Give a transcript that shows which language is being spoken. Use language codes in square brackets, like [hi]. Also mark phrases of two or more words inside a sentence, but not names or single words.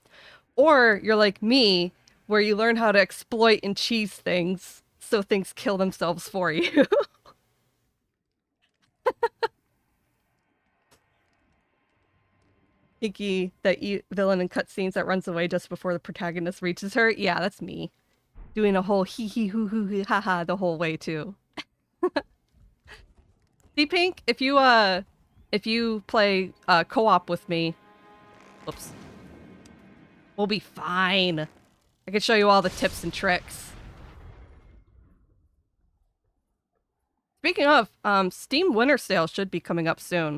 [en] Or you're like me, where you learn how to exploit and cheese things so things kill themselves for you. Pinky, the villain in cutscenes that runs away just before the protagonist reaches her. Yeah, that's me. Doing a whole hee hee hoo hoo hee ha ha the whole way too. See, Pink, if you play co-op with me, whoops, we'll be fine. I can show you all the tips and tricks. Speaking of, Steam Winter Sale should be coming up soon.